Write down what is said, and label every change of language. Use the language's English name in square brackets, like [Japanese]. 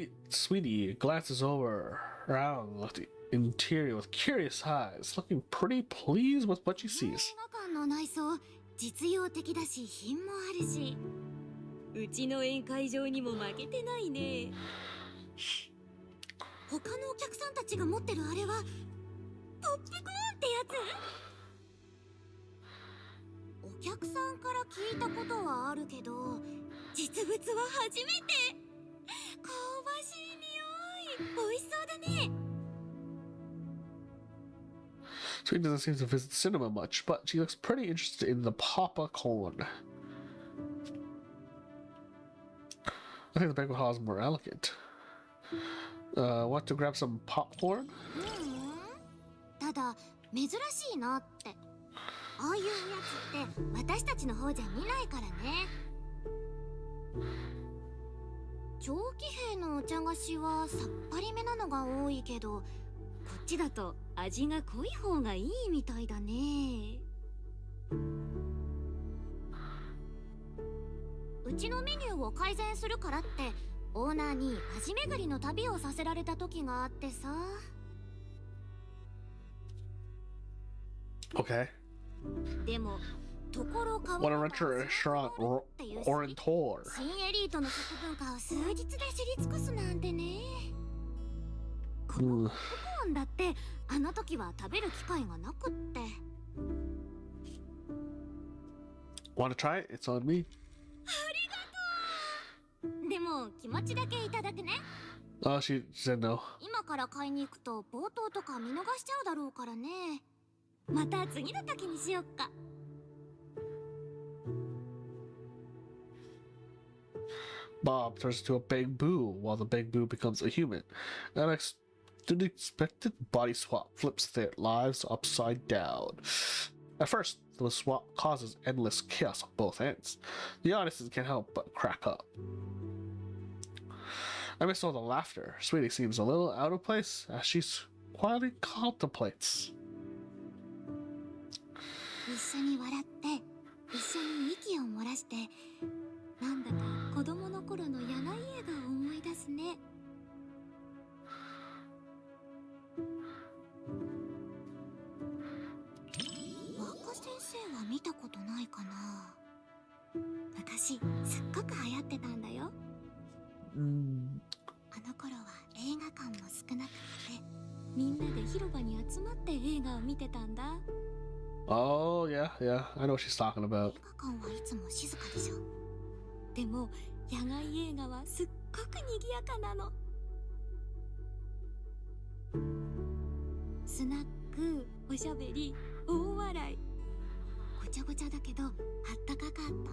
[English] Sweetie glances around the interior with curious eyes, looking pretty pleased with what she sees. [Japanese] 映画館の内装実用的だし品もあるし、うちの宴会場にも負けてないね。他のお客さんたちが持ってるあれはポップコーンってやつ？お客さんから聞いたことはあるけど、実物は初めて。香ばしい匂い、美味しそうだね。 [English] Sweet doesn't seem to visit the cinema much, but she looks pretty interested in the popcorn. I think the banquet hall is more elegant. Want to grab some popcorn? [Japanese] ただ珍しいなって。ああいうやつって私たちの方じゃ見ないからね。長期兵のお茶菓子はさっぱりめなのが多いけど、こっちだと味が濃い方がいいみたいだね。うちのメニューを改善するからってオーナーに味巡りの旅をさせられた時があってさ。 [English] Okay. [Japanese] でもところ変 [English] Want [Japanese] わ [English] to rent a restaurant Orientor? [Japanese] 新エリートの食文化を数日で知り尽くすなんてね。このポップコーンだってあの時は食べる機会がなくって。 [English] Want to try it? It's on me. [Japanese] ありがとう。でも気持ちだけいただくね。 [English] Oh, she said no. [Japanese] 今から買いに行くと冒頭とか見逃しちゃうだろうからね。また次の時にしよっか。 [English] Bob turns into a Big Boo while the Big Boo becomes a human. An unexpected body swap flips their lives upside down. At first, the swap causes endless chaos on both ends. The audiences can't help but crack up. I miss all the laughter. Sweetie seems a little out of place as she quietly contemplates. [Japanese] 一緒に笑って一緒に息を漏らしてなんだか子供の頃の野外映画を思い出すね。若先生は見たことないかな。昔すっごく流行ってたんだよ。あの頃は映画館も少なくてみんなで広場に集まって映画を見てたんだ。 [English] Oh, yeah, I know what she's talking about. [Japanese] 映画館はいつも静かでしょ。でも野外映画はすっごく賑やかなの。スナック、おしゃべり、大笑い。ごちゃごちゃだけどあったかかった。